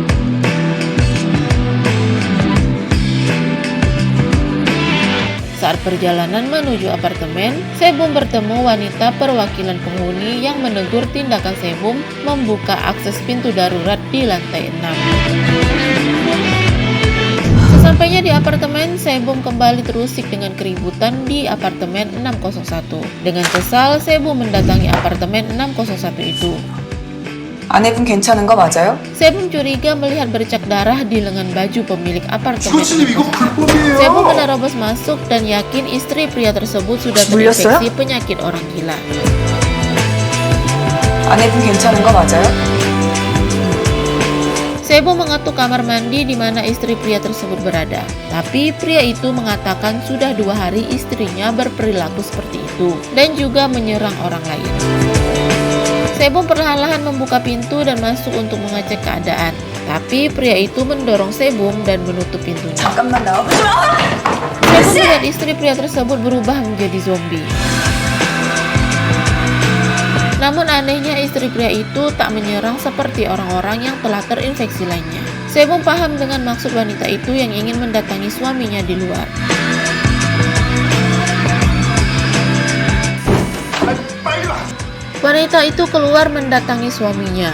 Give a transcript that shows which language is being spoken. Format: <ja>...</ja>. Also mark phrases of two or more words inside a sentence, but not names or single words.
<id>Saat perjalanan menuju apartemen, Sebum bertemu wanita perwakilan penghuni yang menegur tindakan Sebum membuka akses pintu darurat di lantai 6. Sesampainya di apartemen, Sebum kembali terusik dengan keributan di apartemen 601. Dengan kesal, Sebum mendatangi apartemen 601 itu.</id> <ko>아내분 괜찮은 거 맞아요?</ko> <id>Sebum curiga melihat bercak darah di lengan baju pemilik apartemen.</id> <ko>교수님 이거 불법이에요.</ko> <id>Sebum menerobos masuk dan yakin istri pria tersebut sudah terinfeksi penyakit orang gila.</id> <ko>아내분 괜찮은 거 맞아요?</ko> <id>Sebum mengetuk kamar mandi di mana istri pria tersebut berada. Tapi pria itu mengatakan sudah 2 hari istrinya berperilaku seperti itu dan juga menyerang orang lain. Sebum perlahan-lahan membuka pintu dan masuk untuk mengecek keadaan. Tapi pria itu mendorong Sebum dan menutup pintunya.</id> <ko>잠깐만 나와보지 마!</ko> <id>Sebum melihat istri pria tersebut berubah menjadi zombie. Namun anehnya istri pria itu tak menyerang seperti orang-orang yang telah terinfeksi lainnya. Sebum paham dengan maksud wanita itu yang ingin mendatangi suaminya di luar. Wanita itu keluar mendatangi suaminya.</id>